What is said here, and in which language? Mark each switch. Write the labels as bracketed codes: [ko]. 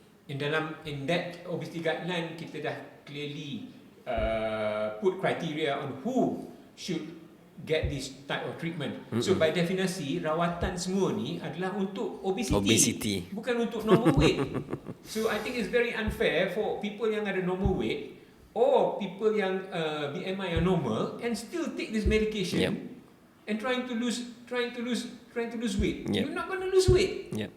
[en] In that obesity guideline [ms] kita dah [en] clearly put criteria on who should get this type of treatment. [ms] So by definisi rawatan semua ni adalah untuk obesity. Bukan untuk normal weight. [en] So I think it's very unfair for people [ms] yang ada [en] normal weight or people [ms] yang [en] BMI yang normal and still take this medication and trying to lose weight. You're not going to lose weight.